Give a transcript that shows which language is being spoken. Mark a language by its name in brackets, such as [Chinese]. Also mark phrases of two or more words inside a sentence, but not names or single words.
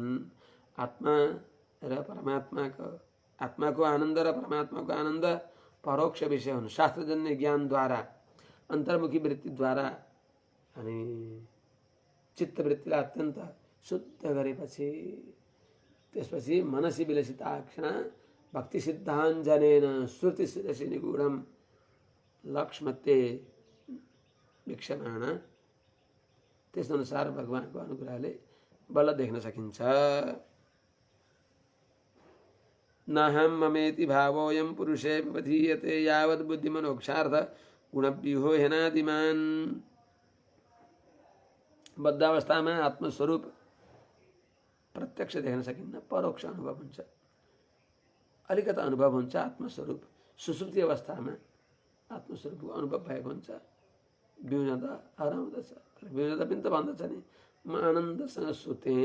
[Nepali] आत्मा र परमात्माको, आत्माको आनन्द र परमात्माको आनन्द परोक्ष विषय हुन्। शास्त्रजन्य ज्ञानद्वारा, अन्तर्मुखी वृत्तिद्वारा अनि चित्तवृत्तिलाई अत्यन्त शुद्ध गरेपछि त्यसपछि [Sanskrit] मनसी विलसिताक्षण भक्ति सिद्धाञ्जनेन श्रुति शिरसि निगूढम लक्ष्मते वीक्षमाण, [Nepali] त्यसअनुसार भगवानको अनुग्रहले बल्ल देख्न सकिन्छ। [Sanskrit] नाहं ममेति भावोऽयं पुरुषे व्यवधीयते यावत् बुद्धिमनोक्षार्थ गुणव्यूहो हेनादिमान्। [Nepali] बद्धावस्थामा आत्मस्वरूप प्रत्यक्ष देख्न सकिन्न, परोक्ष अनुभव हुन्छ, अलिकता अनुभव हुन्छ आत्मस्वरूप। सुसुप्ति अवस्थामा आत्मस्वरूपको अनुभव भएको हुन्छ, विउनता हराउँदछ। तर विउनता पनि त भन्दछ नि, म आनन्दसँग सुतेँ।